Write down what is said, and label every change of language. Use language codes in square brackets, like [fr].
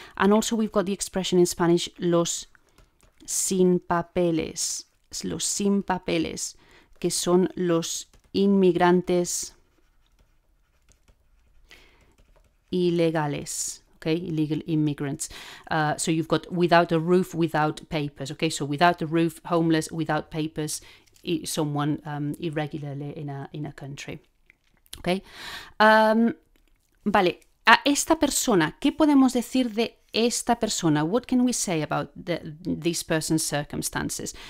[en] And also we've got the expression in Spanish, [es] los sin papeles. Los sin papeles, que son los inmigrantes ilegales. [en] Okay, illegal immigrants. So you've got without a roof, without papers. Okay, so without a roof, homeless, without papers, someone irregularly in a country. Okay. Vale. [es] A esta persona, ¿qué podemos decir de esta persona? [en] What can we say about this person's circumstances?